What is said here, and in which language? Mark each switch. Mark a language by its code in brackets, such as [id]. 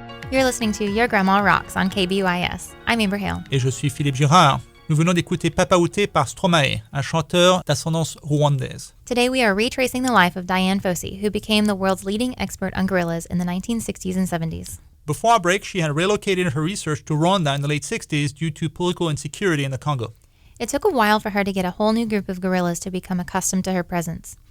[en] You're listening to Your Grandma Rocks on KBYS. I'm Amber Hale. [fr] Et je suis Philippe Girard. Nous venons d'écouter Papa Outé par Stromae, un chanteur d'ascendance rwandaise. [en] Today we are retracing the life of Dian Fossey, who became the world's leading expert on gorillas in the 1960s and 70s. Before our break, she had relocated her research to Rwanda in the late 60s due to political insecurity in the Congo. It took a while for her to get a whole new group of gorillas to become accustomed to her presence.